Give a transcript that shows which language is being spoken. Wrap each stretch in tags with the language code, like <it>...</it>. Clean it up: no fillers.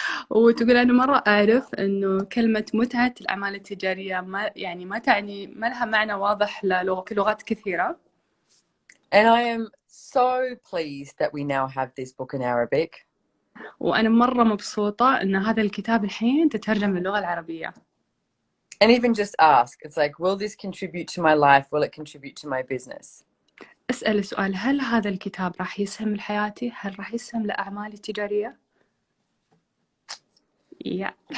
<ar>وتقول أنا مرة أعرف إنه كلمة متعة الأعمال التجارية ما لها معنى واضح في لغات كثيرة.</ar> <en>And I am so pleased that we now have this book in Arabic.</en> <ar>وأنا مرة مبسوطة إن هذا الكتاب الحين تترجم للغة العربية.</ar> <en>And even just ask, it's like, will this contribute to my life? Will it contribute to my business?</en> <ar>اسأل السؤال، هل هذا الكتاب راح يسهم لحياتي؟ هل راح يسهم لأعمالي التجارية؟ Yeah.</ar>